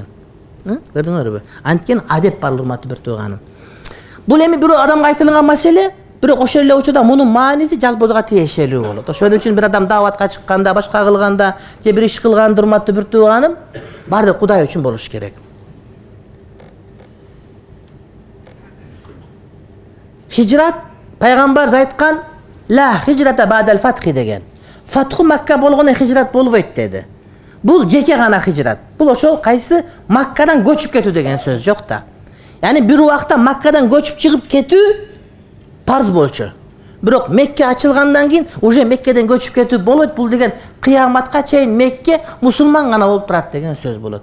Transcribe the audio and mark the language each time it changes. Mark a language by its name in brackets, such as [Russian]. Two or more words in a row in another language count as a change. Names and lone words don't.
[Kyrgyz] Көрдүңөрбү? Анткени адеп бар урматтуу бир тууганым. Бул эми бирөө адамга айтылган маселе, бирок ошол эле учурда мунун мааниси жалпыга тиешелүү болот. Ошол үчүн бир адам даватка чыкканда, башка кылганда, же бир иш кылганда урматтуу бир тууганым, баардыгы Кудай үчүн болуш керек. Хижрат Пайгамбар айткан [Arabic] لا هجرة بعد الفتح [Kyrgyz] деген. [Arabic] فتح مكة [Kyrgyz] болгондон hicrat болбойт dedi. Бул жеке гана hicrat. Бул ошол кайсы Маккадан көчүп кетүү деген сөз жок да. Яни бир убакта Маккадан көчүп чыгып кетүү парз болчу. Бирок Мекке ачылгандан кийин уже Меккеден көчүп кетүү болот. Бул деген кыяматка чейин Мекке мусулман гана болуп турат деген сөз болот.